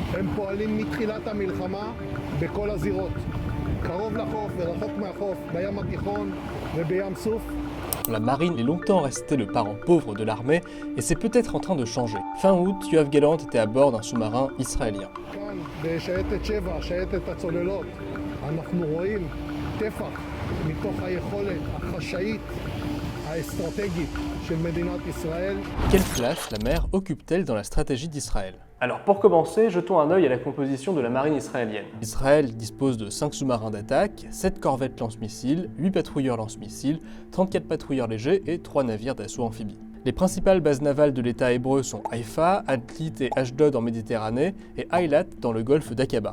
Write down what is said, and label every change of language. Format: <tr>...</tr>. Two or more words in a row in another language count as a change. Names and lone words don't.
<he>והם פועלים מתחילת המלחמה בכל הזירות. קרוב לחוף ורחוק מהחוף, בים התיכון ובים סוף.</he> <fr>La marine est longtemps restée le parent pauvre de l'armée et c'est peut-être en train de changer. Fin août, Yoav Gallant était à bord d'un sous-marin israélien.</fr> <he>כאן בשייטת 7, שייטת הצוללות, אנחנו רואים טפח מתוך היכולת החשאית האסטרטגית של מדינת ישראל.</he> <fr>Quelle place la mer occupe-t-elle dans la stratégie d'Israël? Alors pour commencer, jetons un œil à la composition de la marine israélienne. Israël dispose de 5 sous-marins d'attaque, 7 corvettes lance-missiles, 8 patrouilleurs lance-missiles, 34 patrouilleurs légers et 3 navires d'assaut amphibies. Les principales bases navales de l'État hébreu sont Haïfa, Atlit et Ashdod en Méditerranée et Eilat dans le golfe d'Aqaba.</fr>